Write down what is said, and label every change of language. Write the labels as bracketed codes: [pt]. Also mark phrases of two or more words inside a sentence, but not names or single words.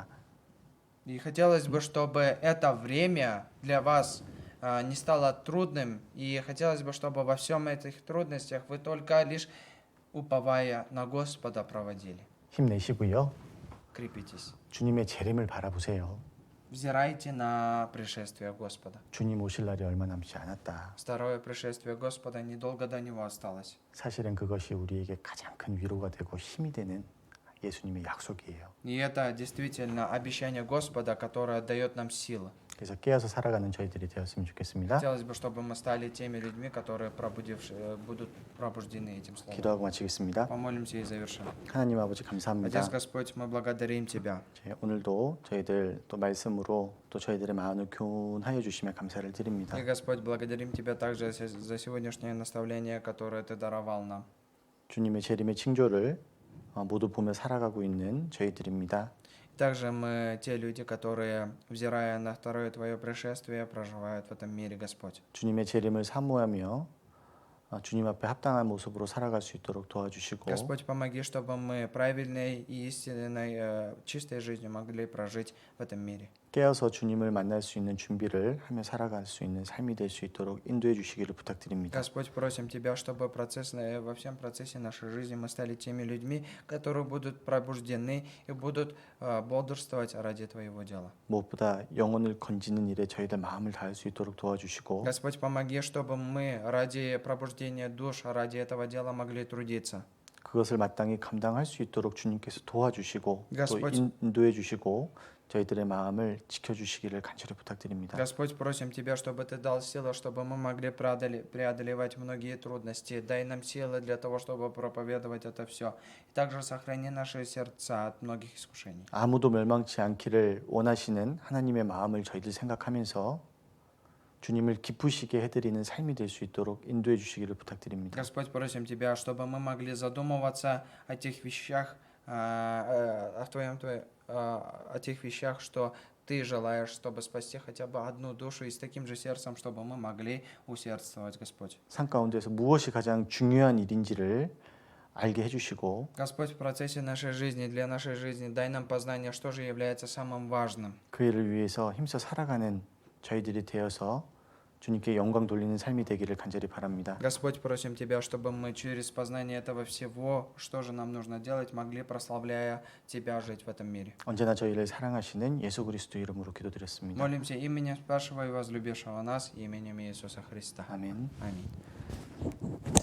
[ru] И хотелось бы, чтобы это время для вас не стало трудным, и хотелось бы, чтобы во всем этих трудностях вы только лишь уповая на Господа проводили. [ko] 힘내시고요. [ru] Крепитесь. [ko] 주님의 재림을 바라보세요. [ru] Взирайте на пришествие Господа. [ko] 주님 오실 날이 얼마 남지 않았다. [ru] Второе пришествие Господа недолго до Него осталось. [ko] 사실은 그것이 우리에게 가장 큰 위로가 되고 힘이 되는 예수님의 약속이에요. [ru] И это действительно обещание Господа, которое дает нам силы. [ko] 그래서 깨어서 살아가는 저희들이 되었으면 좋겠습니다. [ru] Хотелось бы, чтобы мы стали теми людьми, которые будут пробуждены этим словом. [ko] 기도하고 마치겠습니다. [ru] Помолимся и завершим. [ko] 하나님 아버지 감사합니다. [ru] Отец Господь, мы благодарим Тебя. [ko] 오늘도 저희들 또 말씀으로 또 저희들의 마음을 교훈하여 주시며 감사를 드립니다. [ru] И, Господь, благодарим Тебя также за сегодняшнее наставление, которое Ты даровал нам. [ko] 주님의 재림의 징조를 모두 보며 살아가고 있는 저희들입니다. [ru] Также мы те люди, которые, взирая на второе Твое пришествие, проживают в этом мире, Господь. [ko] 주님의 재림을 사모하며 주님 앞에 합당한 모습으로 살아갈 수 있도록 도와주시고 [ru] Господь, помоги, чтобы мы правильной и истинной, чистой жизнью могли прожить в этом мире. [ko] 깨어서 주님을 만날 수 있는 준비를 하며 살아갈 수 있는 삶이 될 수 있도록 인도해 주시기를 부탁드립니다. [ru] Господь, просим Тебя, чтобы во всем процессе нашей жизни мы стали теми людьми, которые будут пробуждены и будут бодрствовать ради Твоего дела. [ko] 무엇보다 영혼을 건지는 일에 저희들 마음을 다할 수 있도록 도와주시고 [ru] Господь, помоги, чтобы мы ради пробуждения душ, ради этого дела могли трудиться. [ko] 그것을 마땅히 감당할 수 있도록 주님께서 도와주시고 또 [ru] Господь. [ko] 인도해 주시고 저희들의 마음을 지켜주시기를 간절히 부탁드립니다. [ru] Господь, просим Тебя, чтобы Ты дал силы, чтобы мы могли преодолевать многие трудности. Дай нам силы для того, чтобы проповедовать это все. И также сохрани наши сердца от многих искушений. [ko] 아무도 멸망치 않기를 원하시는 하나님의 마음을 저희들 생각하면서 주님을 기쁘시게 해드리는 삶이 될 수 있도록 인도해 주시기를 부탁드립니다. [ru] Господь, просим Тебя, чтобы мы могли задумываться о тех вещах, о тех вещах, что Ты желаешь, чтобы спасти хотя бы одну душу, и с таким же сердцем, чтобы мы могли усердствовать, Господь. [ko] 삶 가운데서 무엇이 가장 중요한 일인지를 알게 해주시고 [ru] Господь, в процессе нашей жизни, для нашей жизни, дай нам познание, что же является самым важным. [ko] 그 일을 위해서 힘써 살아가는 저희들이 되어서 주님께 영광 돌리는 삶이 되기를 간절히 바랍니다. [ru] Господь, просим Тебя, чтобы мы через познание этого всего, что же нам нужно делать, могли, прославляя Тебя, жить в этом мире. [ko] 언제나 저희를 사랑하시는 예수 그리스도 이름으로 기도드렸습니다. [ru] Молимся именем спасшего и возлюбившего нас, именем Иисуса Христа. [ko] 아멘. [ru] Аминь.